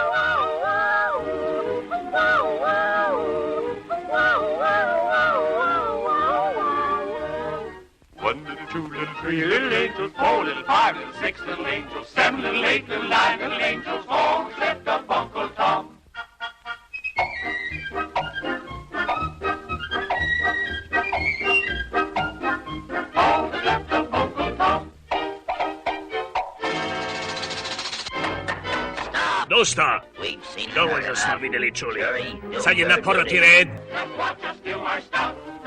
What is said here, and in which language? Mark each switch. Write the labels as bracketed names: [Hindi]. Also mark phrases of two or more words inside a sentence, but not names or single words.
[English] One little, two little, three little angels, 4 little, 5 little, 6 little angels, 7 little, 8 little, 9 little angels, all except up Uncle Tom. [Croatian] Dosta! Dovoljno smo vidjeli čuli. Sad je na poroti red. [English] Watch us do our stuff.